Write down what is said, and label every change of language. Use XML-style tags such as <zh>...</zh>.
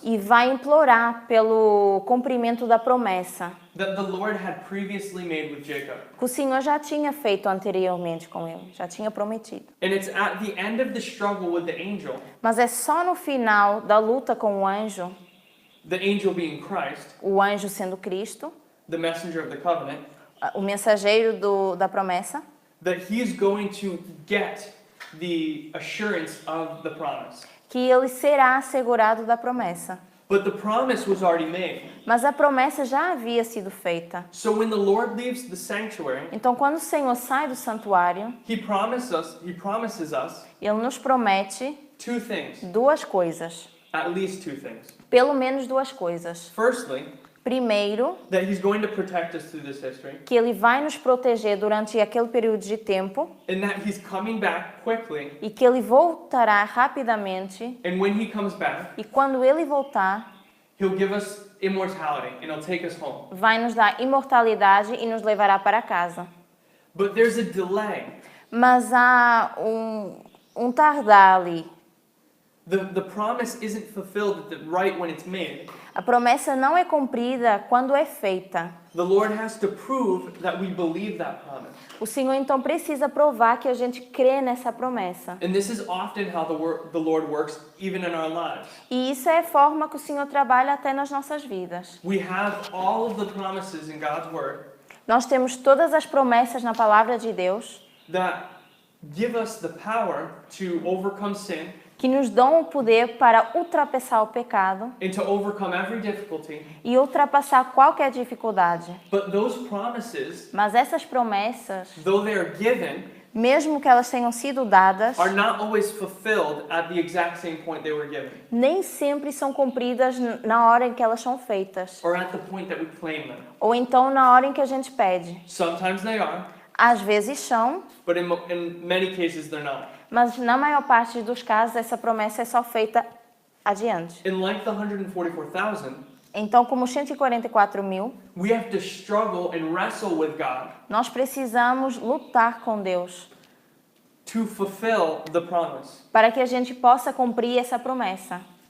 <pt>e vai implorar pelo cumprimento da promessa</pt> <en>that the Lord had previously made with Jacob.</en> <pt>que o Senhor já tinha feito anteriormente com ele, já tinha prometido.</pt> <en>And it's at the end of the struggle with the angel,</en> <pt>Mas é só no final da luta com</pt> <en>the angel being Christ,</en> <pt>o anjo sendo Cristo,</pt> <en>the messenger of the covenant,</en> <pt>o mensageiro da promessa,</pt> <en>that he's going to get the assurance of the promise.</en> <pt>que ele será assegurado da promessa.</pt> <en>But the promise was already made.</en> <pt>Mas a promessa já havia sido feita.</pt> <en>So when the Lord leaves the sanctuary,</en> <pt>Então, quando o Senhor sai do santuário,</pt> <en>He promises us</en> <pt>Ele nos promete</pt> <en>two things,</en> <pt>duas coisas.</pt> <en>at least two things.</en> <pt>Pelo menos duas coisas.</pt> <en>Firstly,</en> <pt>Primeiro,</pt> <en>that He's going to protect us through this history,</en> <pt>que Ele vai nos proteger durante aquele período de tempo</pt> <en>and that He's coming back quickly.</en> <pt>e que Ele voltará rapidamente.</pt> <en>And when He comes back,</en> <pt>E quando Ele voltar,</pt> <en>He'll give us immortality and He'll take us home.</en> <pt>vai nos dar imortalidade e nos levará para casa.</pt> <en>But there's a delay.</en> <pt>Mas há um tardar ali.</pt> <en>The promise isn't fulfilled right when it's made.</en> <pt>A promessa não é cumprida quando é feita.</pt> <en>The Lord has to prove that we believe that promise.</en> <pt>O Senhor então precisa provar que a gente crê nessa promessa.</pt> <en>And this is often how the Lord works even in our lives.</en> <pt>E isso é a forma que o Senhor trabalha até nas nossas vidas.</pt> <en>We have all of the promises in God's Word</en> <pt>Nós temos todas as promessas na palavra de Deus</pt> <en>that give us the power to overcome sin</en> <pt>que nos dão o poder para ultrapassar o pecado</pt> <en>and to overcome every difficulty.</en> <pt>e ultrapassar qualquer dificuldade.</pt> <en>But those promises,</en> <pt>Mas essas promessas,</pt> <en>though they are given,</en> <pt>mesmo que elas tenham sido dadas,</pt> <en>are not always fulfilled at the exact same point they were given,</en> <pt>nem sempre são cumpridas na hora em que elas são feitas.</pt> <en>or at the point that we claim them.</en> <pt>Ou então na hora em que a gente pede.</pt> <en>Sometimes they are,</en> <pt>Às vezes são,</pt> <en>but in many cases they're not.</en> <pt>mas na maior parte dos casos essa promessa é só feita adiante.</pt> <en>And like the 144,000,</en> <pt>Então, como 144.000,</pt> <en>we have to struggle and wrestle with God</en> <pt>nós precisamos lutar com Deus</pt> <en>to fulfill the promise.</en> <pt>para que a gente possa cumprir essa promessa.</pt>